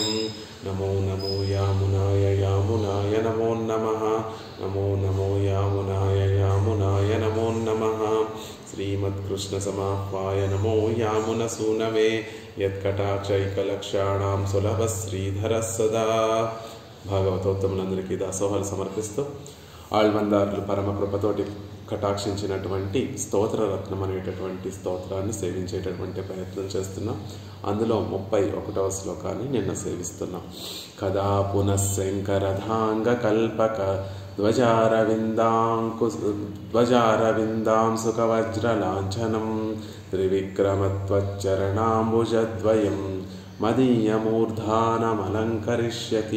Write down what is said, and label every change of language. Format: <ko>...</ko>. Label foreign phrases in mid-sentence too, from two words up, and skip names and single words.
<sa>नमो नमो यामुनाय यामुनाय नमो नमः। नमो नमो यामुनाय यामुनाय नमो नमः। श्रीमत्कृष्णसमाह्वाय नमो यामुनसूनवे यत्कटाक्षैकलक्षाणां सुलभः श्रीधरः सदा।</sa> <te>భాగవతోత్తములందరికీ దాసోహాలు సమర్పిస్తూ ఆళ్వందారులు పరమకృపతోటి కటాక్షించినటువంటి స్తోత్రరత్నం అనేటటువంటి స్తోత్రాన్ని సేవించేటటువంటి ప్రయత్నం చేస్తున్నాం. అందులో 31వ శ్లోకాన్ని నిన్న సేవిస్తున్నాం.</te> <sa>కదా పునఃశంకరధాంగ కల్పక ధ్వజారవిందాంసుకవజ్రలాంఛనం త్రివిక్రమత్వచ్చరణాంబుజద్వయం మదీయమూర్ధానమలంకరిష్యతి.</sa>